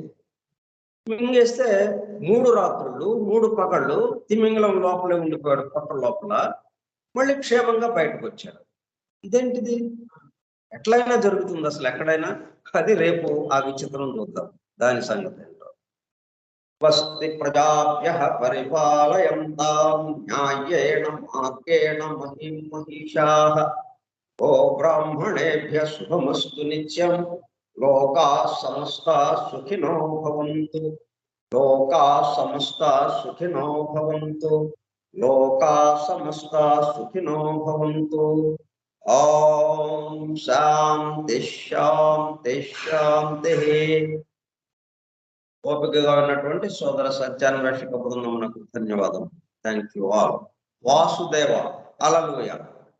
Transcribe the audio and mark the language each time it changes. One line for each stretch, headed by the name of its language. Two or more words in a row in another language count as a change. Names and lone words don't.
Telugu: మింగేస్తే 3 రాత్రులు 3 పగళ్ళు తిమింగలం లోపలే ఉండిపోయాడు, పొట్ట లోపల. మళ్ళీ క్షేమంగా బయటకు వచ్చాడు. ఇదేంటిది? ఎట్లయినా జరుగుతుంది అసలు ఎక్కడైనా? అది రేపు ఆ విచిత్రం చూద్దాం, దాని సంగతి ఏంటో.
Sanskrit: స్వస్తి ప్రజాభ్యః పరిపాలయంతాం న్యాయేన మార్గేణ మహిం మహిషాః ఓ బ్రాహ్మణేభ్యః శుభమస్తు నిత్యం లోకాః సమస్తాః సుఖినో భవంతు లోకాః సమస్తాః సుఖినో భవంతు లోకాః సమస్తాః సుఖినో భవంతు. ఓం శాంతి శాంతి శాంతి.
Telugu: ఓపికగా ఉన్నటువంటి సోదర సత్యాన్వేషక బృందమునకు ధన్యవాదం.
English: thank you all. వాసుదేవ. హల్లెలూయా.